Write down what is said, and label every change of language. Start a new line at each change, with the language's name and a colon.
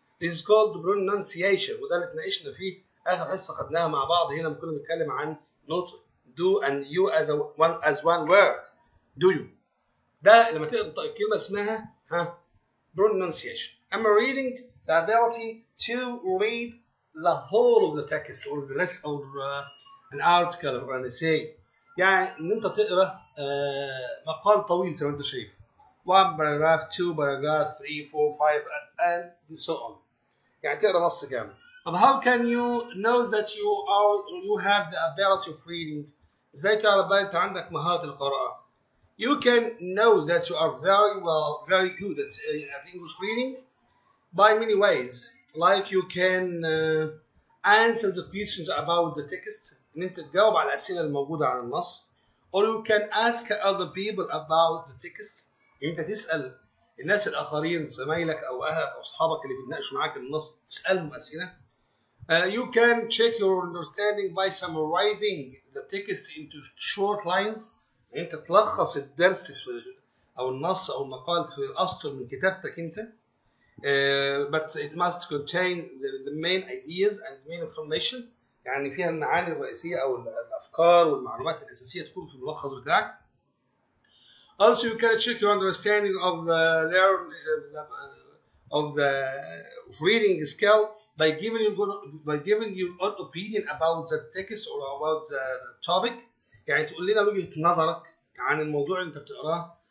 English: This is called pronunciation
Arabic: وده اللي اتناقشنا فيه آخر حصة خدناها مع بعض هنا لما كنا بنتكلم عن
English: not do and you as one word. Do you؟
Arabic: ده لما تقرا الكلمة اسمها pronunciation.
English: أما reading the ability to read the whole of the text or the rest of an article or an essay.
Arabic: يعني إن أنت تقرا مقال طويل زي ما أنت شايف.
English: 1 paragraph 2 paragraph 3 4 5 and so on.
Arabic: يعني تقرا نص كامل.
English: But how can you know that you have the ability of reading؟
Arabic: إزاي تعرف بقى أنت عندك مهارة القراءة؟
English: You can know that you are very good at English reading by many ways. Like you can answer the questions about the text.
Arabic: إن أنت تجاوب على الأسئلة الموجودة على النص.
English: Or you can ask other people about the text.
Arabic: أنت تسأل الناس الآخرين زمايلك أو أهلك أو أصحابك اللي بيتناقشوا معاك النص تسألهم أسئلة.
English: You can check your understanding by summarizing the text into short lines.
Arabic: أنت تلخص الدرس أو النص أو المقال في أسطر من كتابتك أنت.
English: But it must contain the main ideas and main information.
Arabic: يعني فيها المعاني الرئيسية أو الأفكار والمعلومات الأساسية تكون في الملخص بتاعك.
English: Also, you can check your understanding of the reading skill by giving your own opinion about the text or about the topic.
Arabic: يعني تقول لنا وجهة نظرك عن الموضوع اللي أنت بتقراه.